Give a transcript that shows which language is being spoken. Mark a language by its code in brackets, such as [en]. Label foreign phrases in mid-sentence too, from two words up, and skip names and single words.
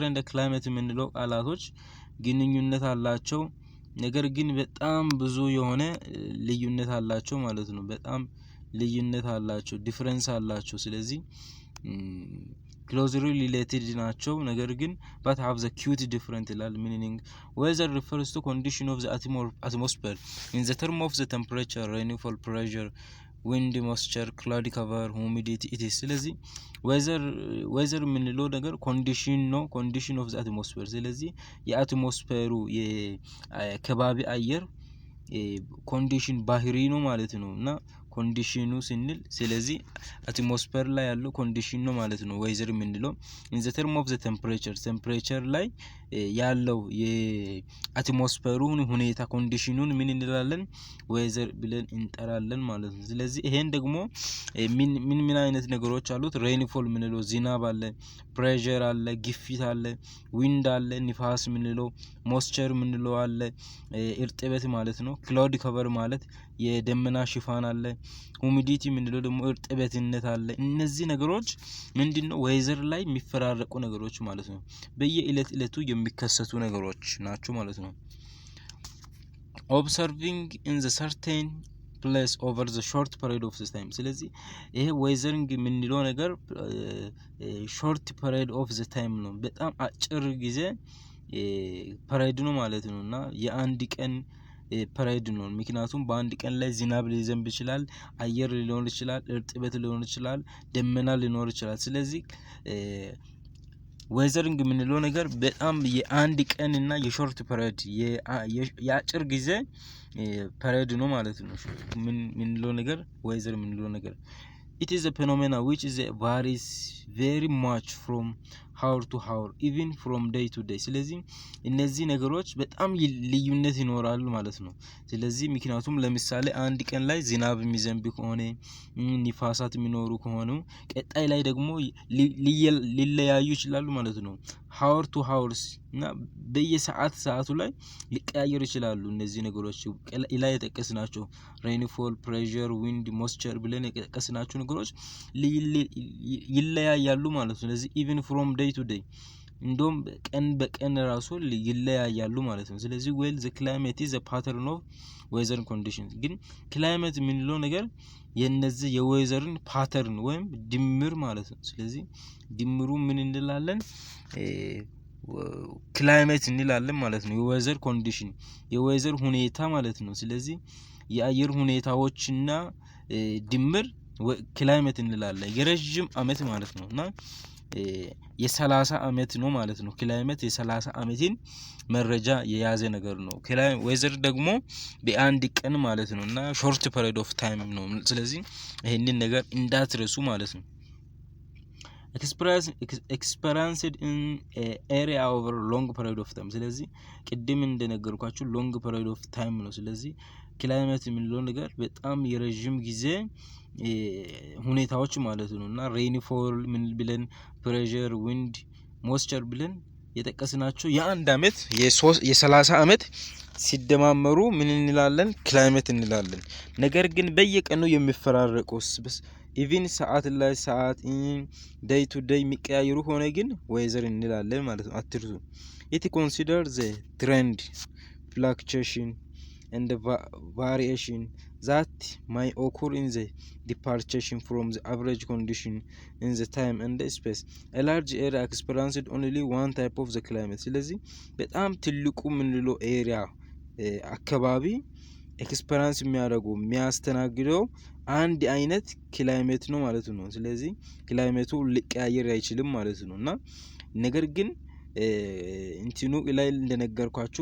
[en] and climate [am] የምንለው ቃላቶች ግንኙነት አላቸው፣ ነገር ግን በጣም ብዙ የሆነ ልዩነት አላቸው ማለት ነው። በጣም ልዩነት አላቸው፣ ዲፈረንስ አላቸው። ስለዚህ [en] closely related [am] ናቸው፣ ነገር ግን [en] but have the cute different ይላል meaning weather refers to condition of the atmosphere in the term of the temperature, rainfall, pressure, wind, moisture, cloudy cover, humidity it is። [am] ስለዚህ weather የምንለው ነገር ኮንዲሽን ነው፣ [en] condition of the atmosphere። [am] ስለዚህ የአትሞስፌሩ የከባቢ አየር ኮንዲሽን ባህሪ ነው ማለት ነው እና ኮንዲሽኑ ስንል ስለዚህ አትሞስፌር ላይ ያለው ኮንዲሽን ነው ማለት ነው weather የምንለው። [en] in the term of the temperature [am] ላይ ያለው የአትሞስፌሩን ሁኔታ ኮንዲሽኑን ምን እንላለን? weather ብለን እንጠራለን ማለት ነው። ስለዚህ ይሄን ደግሞ ምን አይነት ነገሮች አሉት? rainfall የምንለው ዝናብ አለ፣ pressure አለ፣ ግፊት አለ፣ wind አለ፣ ንፋስ የምንለው፣ moisture የምንለው አለ፣ እርጥበት ማለት ነው። [en] cloud cover [am] ማለት የደመና ሽፋን አለ፣ humidity የምንለው ደግሞ እርጥበትነት አለ። እነዚህ ነገሮች ምንድነው? weather ላይ የሚፈራረቁ ነገሮች ማለት ነው። በየዕለቱ የሚከሰቱ ነገሮች ናቸው ማለት ነው። [en] observing in the certain place over the short period of time። [am] ስለዚህ ይሄ weathering የምንለው ነገር [en] short period of the time [am] ነው፣ በጣም አጭር ጊዜ ፐሬድ ነው ማለት ነው እና የአንድ ቀን ፐሬድ ነው። ምክንያቱም በአንድ ቀን ላይ ዝናብ ሊዘንብ ይችላል፣ አየር ሊኖር ይችላል፣ እርጥበት ሊኖር ይችላል፣ ደመና ሊኖር ይችላል። ስለዚህ ዌዘሪንግ የምንለው ነገር በጣም የአንድ ቀን እና የሾርት ፐሬድ የአጭር ጊዜ ፐሬድ ነው ማለት ነው። ምን ምንለው ነገር ዌዘር ምንለው ነገር it [en] is a phenomena which is varies very much from hour to hour even from day to day [am] ስለዚህ እነዚህ ነገሮች በጣም ልዩነት ይኖራሉ ማለት ነው። ስለዚህ ምክንያቱም ለምሳሌ አንድ ቀን ላይ ዝናብ የሚዘንብ ከሆነ ንፋሳት የሚኖሩ ከሆነ ቀጣይ ላይ ደግሞ ሊለያዩ ይችላሉ ማለት ነው። [en] hour to hours [am] እና በየሰዓቱ ላይ ሊቀያየሩ ይችላሉ እነዚህ ነገሮች ላይ የተጠቀስናቸው [en] rainfall pressure wind moisture [am] ብለን የተጠቀስናቸው ነገሮች ይለያያሉ ማለት ነው። ስለዚህ [en] even from day to day [am] እንደውም ቀን በቀን ራሱ ይለያያሉ ማለት ነው። ስለዚህ [en] the climate is a pattern of weather conditions [am] ግን ክላይሜት የምንለው ነገር የነዚህ የዌዘርን ፓተርን ወይም ድምር ማለት ነው። ስለዚህ ድምሩ ምን እንላለን ክላይሜት እንላለን ማለት ነው። የዌዘር ኮንዲሽን የዌዘር ሁኔታ ማለት ነው። ስለዚህ የአየር ሁኔታዎችና ድምር ክላይሜት እንላለን የረጅም አመት ማለት ነውና የ30 አመት ነው ማለት ነው። ክላይሜት የ30 አመትን መረጃ የያዘ ነገር ነው። ዌዘር ደግሞ በአንድ ቀን ማለት ነውና [en] short period of time [am] ነው። ስለዚህ ይሄንን ነገር እንዳትረሱ ማለት ነው። [en] experienced in a area over long period of time [am] ስለዚህ ቅድም እንደነገርኳችሁ [en] long period of time [am] ነው። ስለዚህ ክላይሜት የምንለው ነገር በጣም የረጅም ጊዜ ሁኔታዎች ማለት ነውና rainfall ምን ብለን [en] pressure wind moisture [am] ብለን የተጠቀስናቸው የአንድ አመት የ30 አመት ሲደማመሩ ምን እንላለን ክላይሜት እንላለን። ነገር ግን በየቀኑ የሚፈራረቁ ኢቭን ሰዓት ላይ ሰዓት [en] day to day [am] የሚቀያየሩ ሆነ ግን ዌዘር እንላለን ማለት ነው። አትርሱ [en] it consider the trend fluctuation and the variation that may occur in the departure from the average condition in the time and the space. A large area experienced only one type of the climate [am] ስለዚህ በጣም ትልቁ ምንለው ኤሪያ አካባቢ ኤክስፐሪንስ የሚያስተናግደው አንድ አይነት ክላይሜት ነው ማለት ነው። ስለዚህ ክላይሜቱ ሊቀያየር አይችልም ማለት ነውና ነገር ግን እንትኑ ላይ እንደነገርኳችሁ